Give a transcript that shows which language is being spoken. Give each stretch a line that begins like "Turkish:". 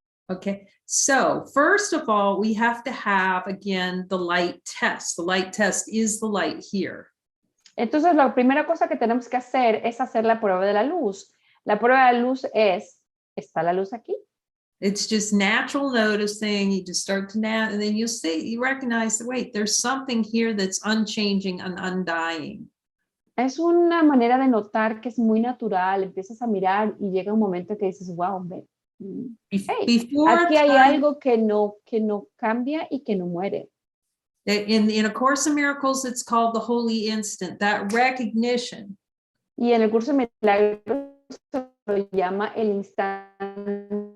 English: Okay, so first of all, we have to have, again, the light test. The light test is the light here.
Spanish: Entonces, la primera cosa que tenemos que hacer es hacer la prueba de la luz. La prueba de la luz es, ¿está la luz aquí?
English: It's just natural noticing. You just start to and then you recognize that, wait, there's something here that's unchanging and undying.
Spanish: Es una manera de notar que es muy natural. Empiezas a mirar y llega un momento que dices, wow, hey, aquí hay algo que no cambia y que no muere.
English: In A Course in Miracles, it's called the holy instant, that recognition.
Spanish: Y en el curso de milagros se lo llama el instante.